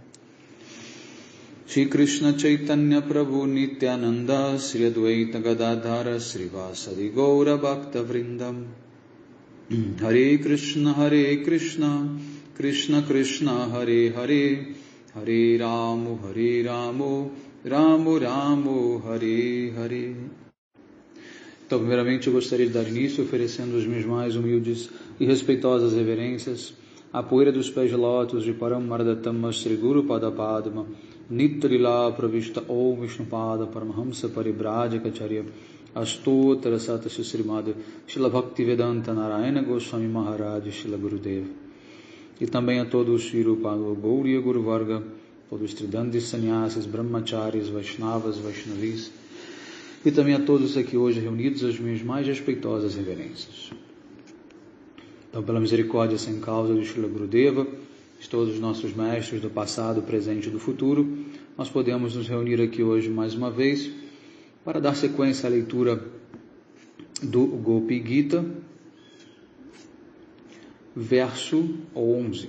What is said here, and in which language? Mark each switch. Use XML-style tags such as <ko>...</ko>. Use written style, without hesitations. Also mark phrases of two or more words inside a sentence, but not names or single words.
<sa>Shri Krishna Chaitanya Prabhu Nityananda Sri Advaita Gadadhara Srivasadi Gaura Bhakta Vrindam Hare Krishna Krishna Krishna Hare Hare Hare Ramo Ramo Ramo Hare Hare.</sa> <pt>Então, primeiramente eu gostaria de dar início oferecendo as minhas mais humildes e respeitosas reverências à poeira dos pés de lótus de Paramardatama Sri Guru Pada Padma Nitrila Pravishta Om Vishnupada Paramahamsa Paribrajacharya Astottara Satasya Srimad Shila Bhaktivedanta Narayana Goswami Maharaj Shila Gurudev. E também a todos os Shirupado Gauriya Guru Varga, todos os Tridandis Sannyasis, Brahmacharis, Vaishnavas, Vaishnavis, e também a todos aqui hoje reunidos as minhas mais respeitosas reverências. Então, pela misericórdia sem causa de Shila Gurudeva, de todos os nossos mestres do passado, presente e do futuro, nós podemos nos reunir aqui hoje mais uma vez para dar sequência à leitura do Gopi Gita, verso 11.</pt>